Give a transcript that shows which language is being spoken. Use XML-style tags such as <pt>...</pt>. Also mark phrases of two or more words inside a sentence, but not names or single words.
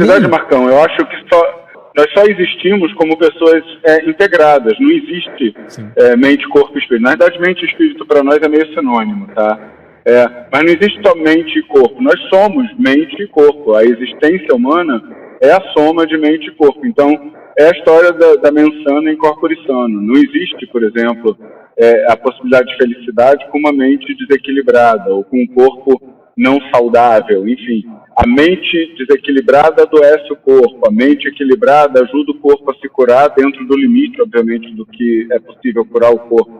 <pt>Na verdade, Marcão, eu acho que nós só existimos como pessoas integradas, não existe mente, corpo e espírito. Na verdade, mente e espírito para nós é meio sinônimo, tá? Mas não existe só mente e corpo, nós somos mente e corpo. A existência humana é a soma de mente e corpo. Então, é a história da</pt> <la>mens sana in corpore sano.</la> <pt>Não existe, por exemplo, a possibilidade de felicidade com uma mente desequilibrada ou com um corpo não saudável. Enfim, a mente desequilibrada adoece o corpo, a mente equilibrada ajuda o corpo a se curar dentro do limite, obviamente, do que é possível curar o corpo.</pt>